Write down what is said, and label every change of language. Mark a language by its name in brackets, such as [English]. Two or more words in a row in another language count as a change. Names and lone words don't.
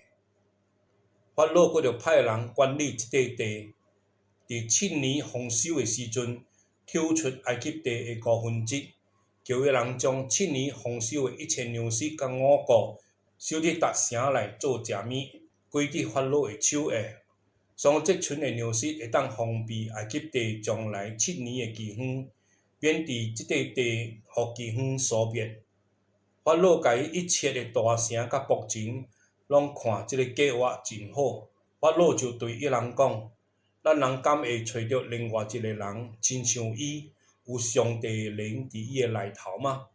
[Min Nan Chinese] 法老佫就派人管理這塊地，佇7年豐收的時陣，抽出埃及地的5%，叫迄人將7年豐收的一切糧食甲五穀收佇逐城內做食物，歸佇法老的手下。所以這群的糧食會當方便埃及地將來7年的奇遠， 免伫即块地互基方所灭。法老甲伊一切的大城甲仆人，拢看即个计划真好。法老就对伊人讲：咱人敢会找着另外一个人，亲像伊有上帝的灵伫伊的内头吗？